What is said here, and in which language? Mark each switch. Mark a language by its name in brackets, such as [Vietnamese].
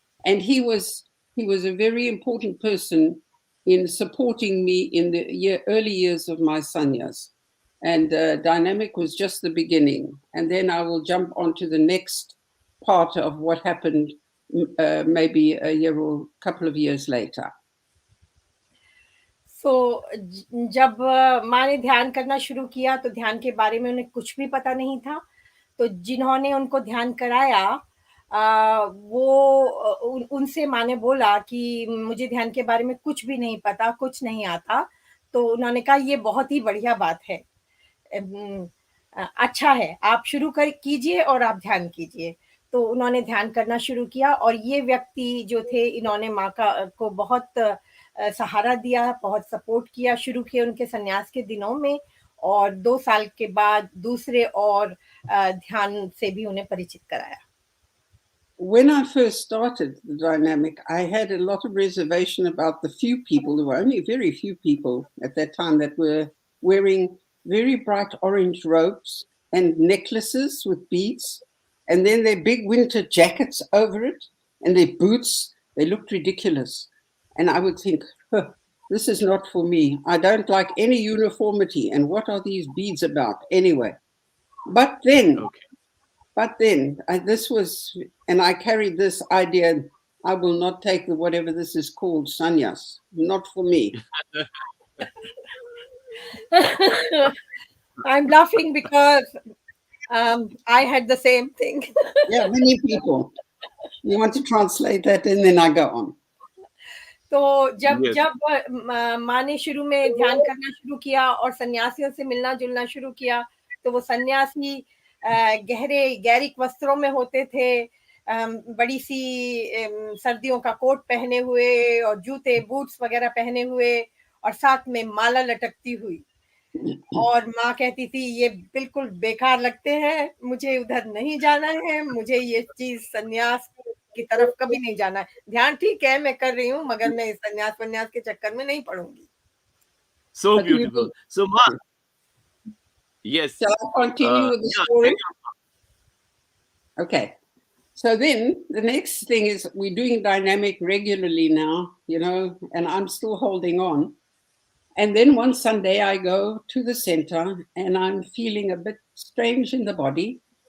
[English] And he was a very important person in supporting me in the early years of my sannyas. And dynamic was just the beginning. And then I will jump on to the next part of what happened maybe a year or a couple of years later. [Hindi] So, जब माँ ने ध्यान करना शुरू किया तो ध्यान के बारे में उन्हें कुछ भी पता नहीं था. तो जिन्होंने उनको ध्यान कराया वो उनसे माँ ने बोला कि मुझे ध्यान के बारे में कुछ भी नहीं पता, कुछ नहीं आता. तो उन्होंने कहा ये बहुत ही बढ़िया बात है, अच्छा है, आप शुरू कीजिए और आप ध्यान कीजिए. तो उन्होंने ध्यान करना शुरू किया और ये व्यक्ति जो थे, इन्होंने माँ को बहुत सहारा दिया, बहुत सपोर्ट किया शुरू किए उनके सन्यास के दिनों में, और 2 साल के बाद दूसरे और ध्यान से भी उन्हें परिचित कराया. [English] When I first started the dynamic, I had a lot of reservation about the few people, there were only very few people at that time that were wearing very bright orange robes and necklaces with beads, and then their big winter jackets over it, and their boots, they looked ridiculous. And I would think, this is not for me. I don't like any uniformity, and what are these beads about anyway? But then But then this was, and I carried this idea, I will not take the whatever this is called, sannyas, not for me. I'm laughing because I had the same thing. Yeah, many people. You want to translate that and then I go on. [Hindi] तो जब [English] Yes. [Hindi] जब माँ ने शुरू में ध्यान करना शुरू किया और सन्यासियों से मिलना जुलना शुरू किया, तो वो सन्यासी गहरे गैरिक वस्त्रों में होते थे, बड़ी सी सर्दियों का कोट पहने हुए और जूते बूट्स वगैरह पहने हुए और साथ में माला लटकती हुई, और माँ कहती थी ये बिल्कुल बेकार लगते हैं, मुझे उधर नहीं जाना है, मुझे ये चीज सन्यास की तरफ कभी नहीं जाना है। ध्यान ठीक है मैं कर रही हूँ, मगर मैं इस सन्यास वन्यास के चक्कर में नहीं पड़ूंगी। [English] So But you beautiful. So, Ma, yes. shall I continue with the Yeah, story? carry on. Okay. So then the next thing is we're doing dynamic regularly now, and I'm still holding on. And then one Sunday I go to the center and I'm feeling a bit strange in the body.